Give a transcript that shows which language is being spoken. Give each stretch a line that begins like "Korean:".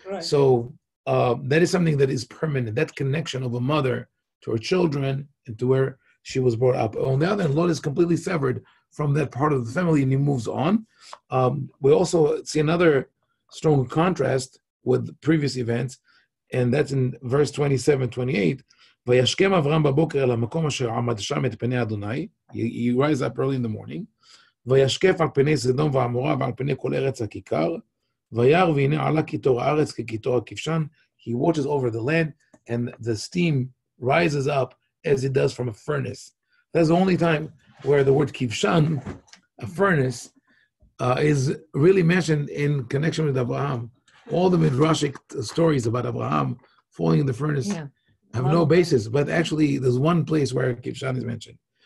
English: So that is something that is permanent. That connection of a mother to her children and to where she was brought up. On the other hand, Lot is completely severed from that part of the family, and he moves on. We also see another strong contrast with previous events, and that's in verse 27, 28.
Hebrew: וישכם אברהם בבוקר אל המקום אשר עמד שם את פני אדוני.
English: He rises up early in the morning.
Hebrew: וישקף על פני סדום ועמורה ועל פני כל ארץ הכיכר. וירא והנה עלה קיטור הארץ כקיטור הכבשן.
English: He watches over the land, and the steam rises up as it does from a furnace. That's the only time where the word kivshan, a furnace, is really mentioned in connection with Abraham. All the midrashic stories about Abraham falling in the furnace have no basis, but actually there's one place where kivshan is mentioned.